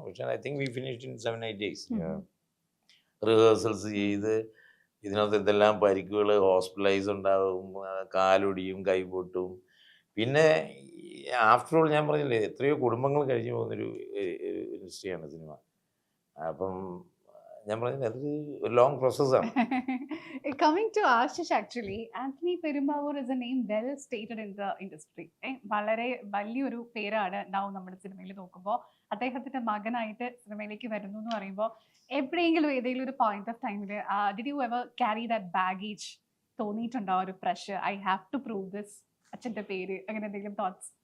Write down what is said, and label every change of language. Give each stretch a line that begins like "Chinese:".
Malayalam: പക്ഷേ
English: I think we finished in 7-8 days.
Malayalam: Rehearsals ചെയ്ത് ഇതിനകത്ത് എന്തെല്ലാം പരിക്കുകൾ, ഹോസ്പിറ്റലൈസ് ഉണ്ടാവും, കാലൊടിയും കൈ പൊട്ടും. പിന്നെ ആഫ്റ്റർ ഓൾ ഞാൻ പറഞ്ഞില്ലേ, എത്രയോ കുടുംബങ്ങൾ കഴിഞ്ഞു പോകുന്നൊരു ഇൻഡസ്ട്രിയാണ് സിനിമ. അപ്പം ഞാൻ പറഞ്ഞില്ലേ, അതൊരു ലോങ് പ്രോസസ്സാണ്.
English: Coming to Ashish, actually, Anthony Perumbavoor is a name well stated in the industry.
Malayalam: വളരെ വലിയൊരു പേരാണ് now നമ്മുടെ സിനിമയിൽ നോക്കുമ്പോൾ. അദ്ദേഹത്തിന്റെ മകനായിട്ട് സിനിമയിലേക്ക് വരുന്നു എന്ന് പറയുമ്പോൾ എപ്പോഴെങ്കിലും ഏതെങ്കിലും ഒരു പോയിന്റ് ഓഫ് ടൈമിൽ
English: Did you ever carry that baggage?
Malayalam: തോന്നിയിട്ടുണ്ടോ ഒരു pressure,
English: I have to prove this,
Malayalam: അച്ഛന്റെ പേര്, അങ്ങനെ എന്തെങ്കിലും തോട്ട്സ്?